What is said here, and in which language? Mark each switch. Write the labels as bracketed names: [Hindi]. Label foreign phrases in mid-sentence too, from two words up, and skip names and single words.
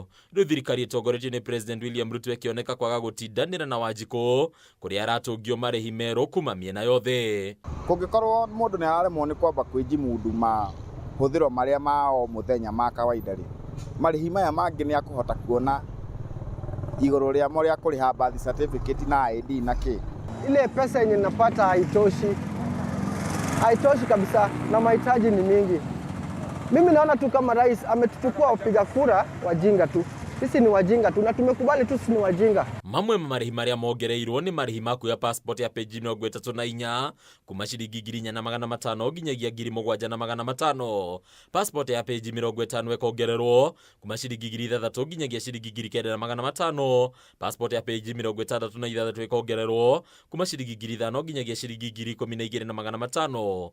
[Kikuyu] Rĩu thirikari ĩtongoretio nĩ President William Ruto ĩkĩoneka kwaga gũtindanĩra na Wanjikũ, kũrĩa aratũngio marĩhi merũ kuma mĩena yothe. Kũngĩkorwo mũndũ nĩ araremwo nĩ kwamba kwĩjimundu mahũthĩro marĩa ma o mũthenya ma kawaida rĩ, marĩhi maya mangĩ nĩ akũhota kuona igũrũ rĩamo rĩa kũrĩha [English] birth certificate [Kikuyu] na ID na kĩ. [Swahili] Ile pesa yenye napata haitoshi kabisa, na mahitaji ni mingi. Mimi naona tu kama rais ametuchukua wapiga kura wajinga tu. Sisi ni wajinga tu na tumekubali tu sisi ni wajinga. [Kikuyu] Mamwe marĩhi marĩa mongereirwo nĩ marĩhi ma kuoya passport ya page 34 kuma ciringi 4,500 nginyagia 7,500. Passport ya page 50 ĩkongererwo kuma ciringi 3,000 nginyagia ciringi 9,500. Passport ya page 66 ĩkongererwo kuma ciringi 5,000 nginyagia ciringi 12,500.